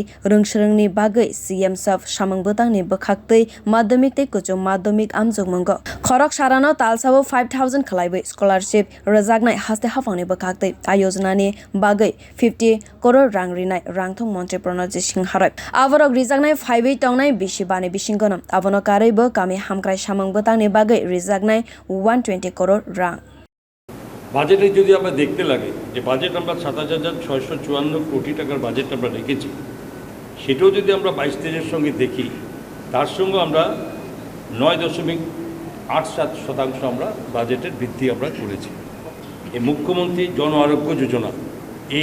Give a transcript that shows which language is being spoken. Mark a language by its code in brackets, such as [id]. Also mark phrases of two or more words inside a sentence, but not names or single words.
[trp] rungsrungni bagai CM saf samung botang ni bokhaktei madhyamik tei kuchung madhyamik amjugmungo khorok sarano talsabo 5000 khalaiwi scholarship rujaknai haste hafangni bokhaktei ayojana ni bagai 50 crore rang rinai rangthong montri Pranajit Singha Roy aborok rijaknai phaiwi tongnai bisi bani bisingkono abono karaibo kami hamkrai samung botang ni bagai rijaknai 120 crore rang [bn] বাজেটে যদি আমরা দেখতে লাগে যে বাজেট আমরা ৭,৬৫৪ কোটি টাকার বাজেট আমরা রেখেছি সেটাও যদি আমরা ২২-২৩-এর সঙ্গে দেখি তার সঙ্গে আমরা ৯.৮৭% আমরা বাজেটের বৃদ্ধি আমরা করেছি এই মুখ্যমন্ত্রী জন আরোগ্য যোজনা এই